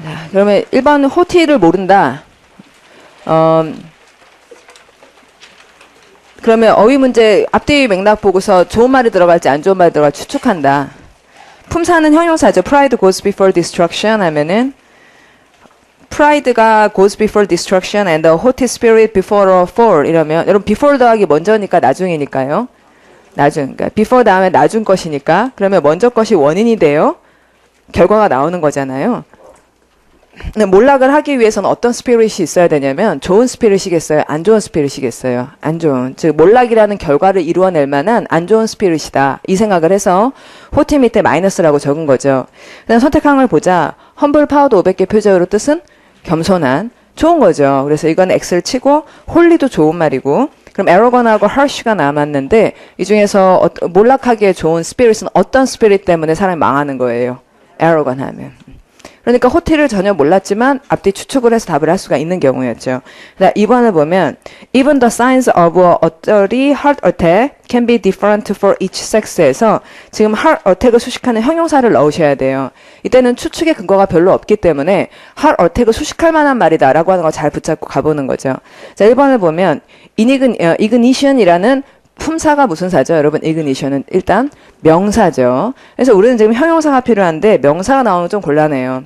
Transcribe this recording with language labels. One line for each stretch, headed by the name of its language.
Korean: 그러면 1번 호티를 모른다. 그러면 어휘 문제 앞뒤 맥락 보고서 좋은 말이 들어갈지 안 좋은 말이 들어갈지 추측한다. 품사는 형용사죠.
English: Pride goes before destruction
Korean: 하면은 pride가
English: goes before destruction and the haughty spirit before a fall
Korean: 이러면 여러분 before 더하기 먼저니까 나중이니까요. 나중. 그러니까 before 다음에 나중 것이니까 그러면 먼저 것이 원인이 돼요. 결과가 나오는 거잖아요. 근데 몰락을 하기 위해서는 어떤 스피릿이 있어야 되냐면 좋은 스피릿이겠어요? 안 좋은 스피릿이겠어요? 안 좋은. 즉 몰락이라는 결과를 이루어낼 만한 안 좋은 스피릿이다. 이 생각을 해서 호티 밑에 마이너스라고 적은 거죠. 그다음 선택한 걸 보자. 험블 파워도 500개 표제어로 뜻은 겸손한. 좋은 거죠. 그래서 이건 X를 치고 홀리도 좋은 말이고 그럼 에러건하고 harsh가 남았는데 이 중에서 몰락하기에 좋은 스피릿은 어떤 스피릿 때문에 사람이 망하는 거예요? 에러건 하면. 그러니까 호티를 전혀 몰랐지만 앞뒤 추측을 해서 답을 할 수가 있는 경우였죠. 2번을 보면
English: Even the signs of a early heart attack can be different for each sex
Korean: 에서 지금 heart attack을 수식하는 형용사를 넣으셔야 돼요. 이때는 추측의 근거가 별로 없기 때문에 heart attack을 수식할 만한 말이다라고 하는 거 잘 붙잡고 가보는 거죠. 자, 1번을 보면 ignition이라는 품사가 무슨 사죠? 여러분, ignition은 일단 명사죠. 그래서 우리는 지금 형용사가 필요한데 명사가 나오는 건 좀 곤란해요.